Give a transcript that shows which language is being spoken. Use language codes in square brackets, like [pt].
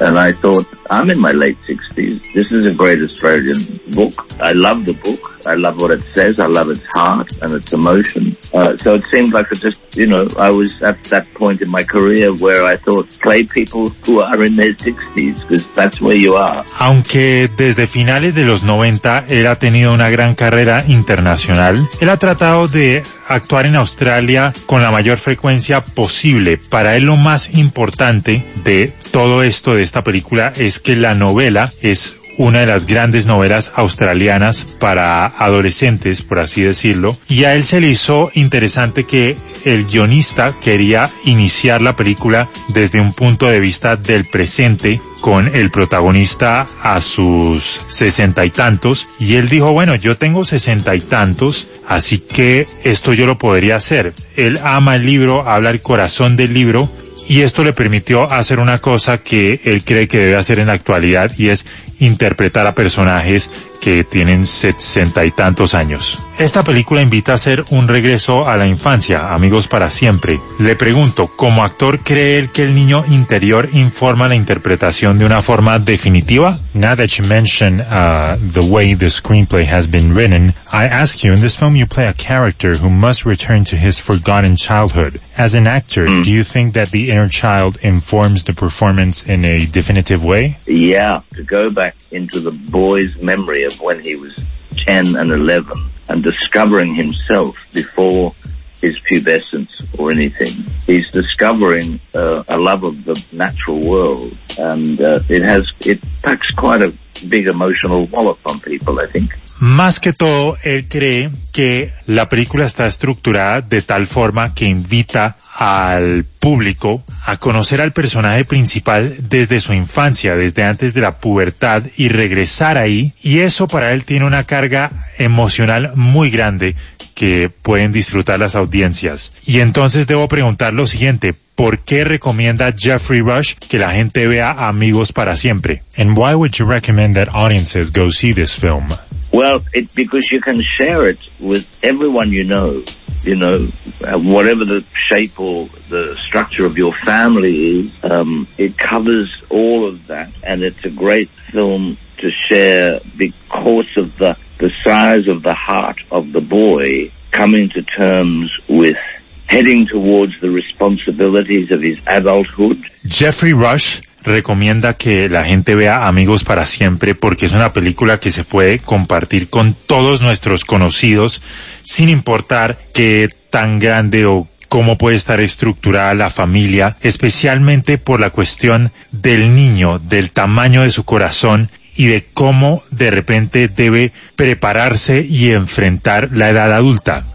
[en] And I thought, I'm in my late 60s. This is a great Australian book. I love the book. I love what it says. I love its heart and its emotion. So it seemed like it just, you know, I was at that point in my career where I thought, play people who are in their 60s, because that's where you are. [es] Aunque desde finales de los 90 él ha tenido una gran carrera internacional, él ha tratado de actuar en Australia con la mayor frecuencia posible. Para él lo más importante de todo esto, de esta película, es que la novela es una de las grandes novelas australianas para adolescentes, por así decirlo. Y a él se le hizo interesante que el guionista quería iniciar la película desde un punto de vista del presente, con el protagonista a sus 60 y tantos. Y él dijo, bueno, yo tengo 60 y tantos, así que esto yo lo podría hacer. Él ama el libro, habla el corazón del libro, y esto le permitió hacer una cosa que él cree que debe hacer en la actualidad, y es interpretar a personajes que tienen 60 y tantos años. Esta película invita a hacer un regreso a la infancia, Amigos para Siempre. Le pregunto, ¿como actor cree él que el niño interior informa la interpretación de una forma definitiva? [en] Now that you mention the way the screenplay has been written, I ask you, in this film you play a character who must return to his forgotten childhood. As an actor, do you think that the inner child informs the performance in a definitive way? Yeah, to go back into the boy's memory of when he was 10 and 11 and discovering himself before his pubescence or anything. He's discovering a love of the natural world, and it packs quite a big emotional wallop on people, I think. [es] Más que todo, él cree que la película está estructurada de tal forma que invita al público a conocer al personaje principal desde su infancia, desde antes de la pubertad, y regresar ahí. Y eso para él tiene una carga emocional muy grande que pueden disfrutar las audiencias. Y entonces debo preguntar lo siguiente, ¿por qué recomienda Jeffrey Rush que la gente vea [en] Amigos para Siempre? [es] And why would you recommend that audiences go see this film? Well, it's because you can share it with everyone you know, whatever the shape or the structure of your family is, it covers all of that, and it's a great film to share because of the size of the heart of the boy coming to terms with heading towards the responsibilities of his adulthood. Jeffrey Rush recomienda que la gente vea Amigos para Siempre porque es una película que se puede compartir con todos nuestros conocidos, sin importar qué tan grande o cómo puede estar estructurada la familia, especialmente por la cuestión del niño, del tamaño de su corazón y de cómo de repente debe prepararse y enfrentar la edad adulta.